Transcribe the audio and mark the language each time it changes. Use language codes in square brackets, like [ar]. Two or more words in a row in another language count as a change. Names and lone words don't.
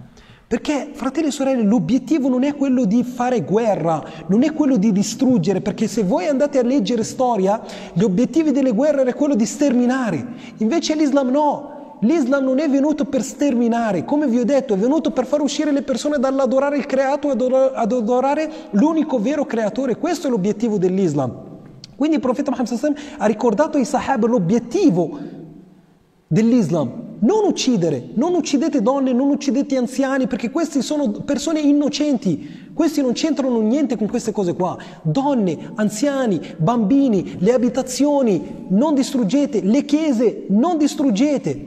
[it] Perché, fratelli e sorelle, l'obiettivo non è quello di fare guerra, non è quello di distruggere, perché se voi andate a leggere storia, gli obiettivi delle guerre era quello di sterminare. Invece l'Islam no, l'Islam non è venuto per sterminare, come vi ho detto, è venuto per far uscire le persone dall'adorare il creato ad adorare l'unico vero creatore. Questo è l'obiettivo dell'Islam. Quindi il profeta Muhammad [ar] صلى الله عليه وسلم [it] ha ricordato ai sahaba l'obiettivo dell'Islam. Non uccidere, non uccidete donne, non uccidete anziani, perché questi sono persone innocenti, questi non c'entrano niente con queste cose qua. Donne, anziani, bambini, le abitazioni, non distruggete, le chiese, non distruggete.